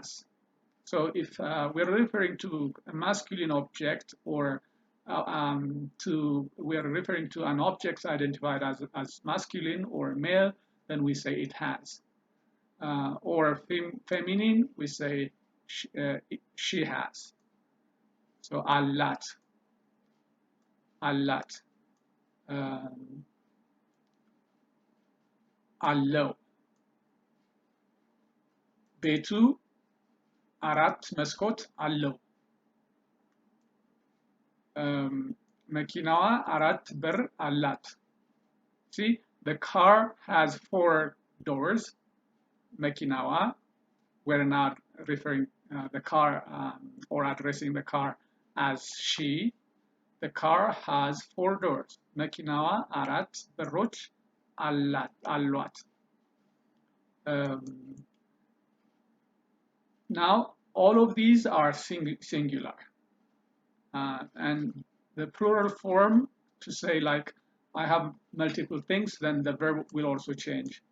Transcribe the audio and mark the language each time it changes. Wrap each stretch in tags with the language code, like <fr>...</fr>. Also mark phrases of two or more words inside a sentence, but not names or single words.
<en>So if we're referring to a masculine object or we are referring to an object identified as masculine or male, then we say it has. Or feminine, we say she has. So allat.</en> <am>አለው ቤቱ አራት መስኮት አለው መኪናዋ አራት በር አላት</am> <en>see the car has 4 doors መኪናዋ we're not referring the car or addressing the car as she the car has 4 doors</en> <am>መኪናዋ አራት በሮች አሏት</am> <en>now all of these are singular and the plural form to say like I have multiple things then the verb will also change</en>